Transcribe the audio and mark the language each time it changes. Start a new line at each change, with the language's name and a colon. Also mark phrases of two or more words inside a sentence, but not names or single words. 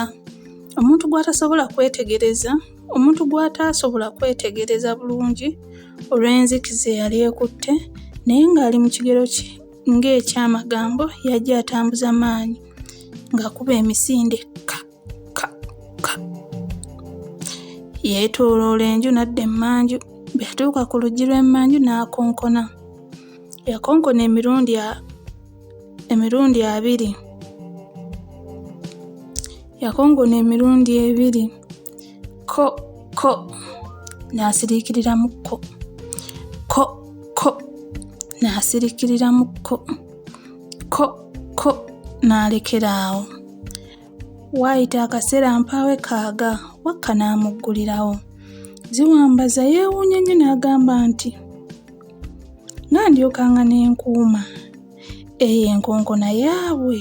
Ganda: Omuntu gw'atasobola kwetegereza bulungi olw'enzikiza eyali ekutte naye ng'ali mu kigero ng'eky'amagambo yajja atambuza maanyi ng'akuba emisinde ka ka ka. Yeetooloola enju n'adda emmanju. Bwe yatuuka ku luggi lw'emmanju n'akonkona. Yakonkona emirundi 2. Yakonkona emirundi 2. Ko ko n'asiriikiriramu ko. Ko ko n'asiriikiriramu ko. Ko ko n'alekeraawo. Waayita akaseera mpaawe kaaga Wakka n'amuggulirawo. Ziwambaza yeewuunya nnyo n'agamba nti nga ndyokanga n'enkuuma eyo enkonkona yaabwe.